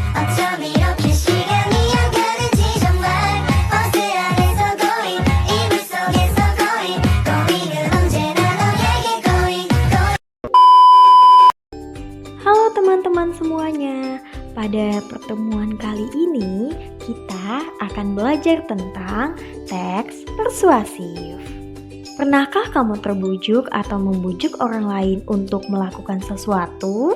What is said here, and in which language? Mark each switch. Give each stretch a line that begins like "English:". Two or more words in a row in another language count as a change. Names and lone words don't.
Korean: 어쩜 이렇게 시간이 안 가는지 정말 버스 안에서 고인 이불 속에서 고인은 언제나 너에게 고인.
Indonesian: Halo teman-teman semuanya, pada pertemuan kali ini kita akan belajar tentang teks persuasif. Pernahkah kamu terbujuk atau membujuk orang lain untuk melakukan sesuatu?